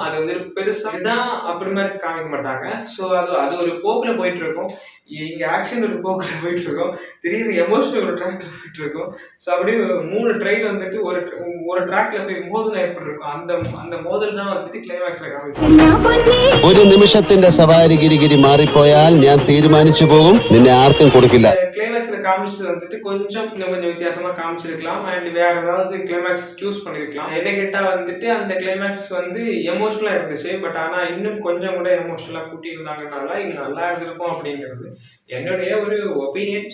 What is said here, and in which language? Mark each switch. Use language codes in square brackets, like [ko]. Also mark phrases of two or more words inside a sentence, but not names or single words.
[ta] அது வந்துட்டு பெருசாக தான் அப்படி மாதிரி காமிக்க மாட்டாங்க. ஸோ அது ஒரு போக்கில் போயிட்டு இருக்கும். இங்கே ஆக்ஷன் ஒரு போக்கில் போயிட்டு இருக்கோம், திடீர்னு எமோஷனல் ஒரு ட்ராக்ல போயிட்டு இருக்கோம். ஸோ அப்படியே 3 ட்ரெயின் வந்துட்டு ஒரு ட்ராக்ல போய் மோதல் ஏற்பட்டிருக்கும். அந்த மோதல் தான் வந்துட்டு கிளைமேக்ஸ்ல காமிக்கும். [ml] ഒരു നിമിഷത്തിന്റെ സവാരി ഗിരിഗിരി മാറിപ്പോയാൽ ഞാൻ തീരുമാനിച്ചു പോകും, നിന്നെ ആർക്കും കൊടുക്കില്ല. [ta] கிளைமேக்ஸ்ல காமிச்சது வந்துட்டு கொஞ்சம் வித்தியாசமா காமிச்சிருக்கலாம். அண்ட் வேற ஏதாவது கிளைமேக்ஸ் சூஸ் பண்ணிருக்கலாம். என்ன கேட்டா வந்துட்டு அந்த கிளைமேக்ஸ் வந்து எமோஷனலா இருந்துச்சு. பட் ஆனா இன்னும் கொஞ்சம் கூட எமோஷனலா கூட்டி இருந்தாங்கனால இது நல்லா இருந்திருக்கும் அப்படிங்கிறது என்னுடைய ஒரு ஒப்பீனியன்.